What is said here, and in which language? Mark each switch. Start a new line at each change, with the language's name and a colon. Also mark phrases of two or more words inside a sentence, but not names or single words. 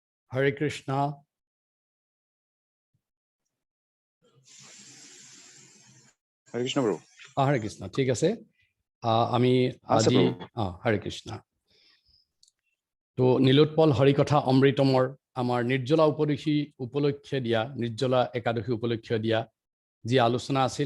Assamese: Hare Krishna. Hare Krishna, bro. Hare Krishna. ঠিক আছে আমি আজি Hare Krishna. তো নীলোৎপল হৰিকথা অমৃতমৰ আমাৰ নিৰ্জলা উপলক্ষে দিয়া নিৰ্জলা একাদশী উপলক্ষে দিয়া যি আলোচনা আছিল